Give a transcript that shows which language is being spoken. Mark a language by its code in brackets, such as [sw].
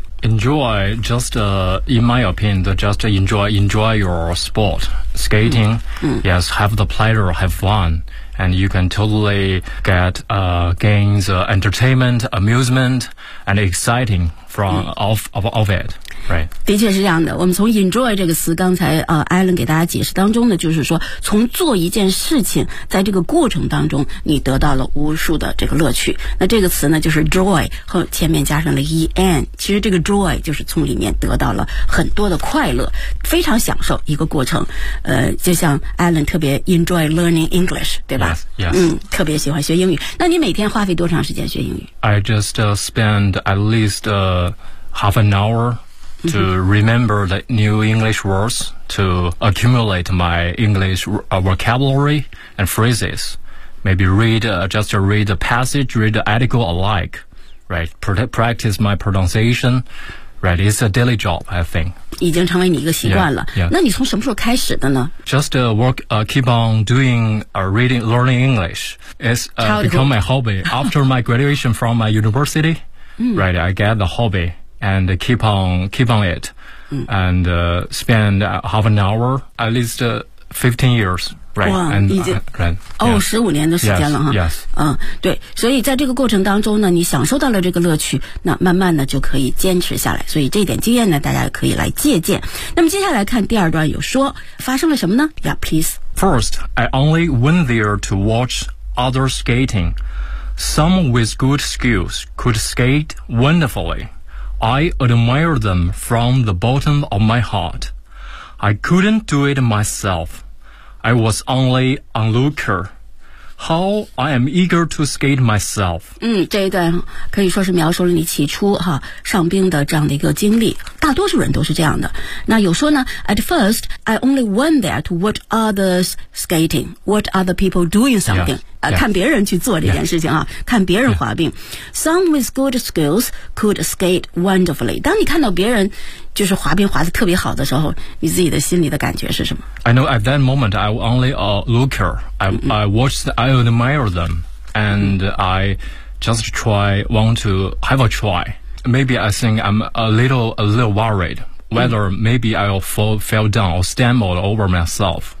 [en] Enjoy just in my opinion just enjoy your sport skating. Yes, have the pleasure, have fun, and you can totally get gains entertainment, amusement and exciting from of it. Right. [zh] 的确是这样的，我们从 enjoy 这个词刚才Alan 给大家解释当中呢，就是说从做一件事情在这个过程当中你得到了无数的这个乐趣。那这个词呢就是 joy, 后前面加上了 en, 其实这个 joy 就是从里面得到了很多的快乐，非常享受一个过程。就像 Alan 特别 [en] enjoy learning English, [zh] 对吧？ [en] Yes, yes. [zh] 特别喜欢学英语。那你每天花费多长时间学英语？ [en] I just spend at least half an hour. To remember the new English words, to accumulate my English vocabulary and phrases. Maybe read the passage, read the article alike, right? Practice my pronunciation, right? It's a daily job, I think. [zh] 已经成为你一个习惯了。 [en] Yeah, yeah. [zh] 那你从什么时候开始的呢？ [en] Just keep on doing reading, learning English. It's become my hobby. After my graduation from my university, right? I get the hobby. And keep on it, and spend half an hour at least 15 years, right? Wow, and, [zh] 已经 [en] right, [zh] 哦，十五年的时间了哈。 [en] Yes, [zh] 对，所以在这个过程当中呢，你享受到了这个乐趣，那慢慢的就可以坚持下来。所以这点经验呢，大家可以来借鉴。那么接下来看第二段，有说发生了什么呢 ？ [en] Yeah, please. First, I only went there to watch others skating. Some with good skills could skate wonderfully. I admire them from the bottom of my heart. I couldn't do it myself. I was only onlooker. How I am eager to skate myself. [zh] 这一段可以说是描述了你起初上冰的这样的一个经历。大多数人都是这样的。那有说呢 [en] at first, I only went there to watch others skating, watch other people doing something, yeah, [zh] 看别人去做这件事情啊、 [en] yeah. [zh] 看别人滑冰。 [en] Yeah. Some with good skills could skate wonderfully. [zh] 当你看到别人就是滑冰滑得特别好的时候，你自己的心里的感觉是什么？ [en] I know at that moment, I only a looker. I watched, I admire them, and I just try, want to have a try. Maybe I think I'm a little worried whether maybe I'll fall down or stumble over myself.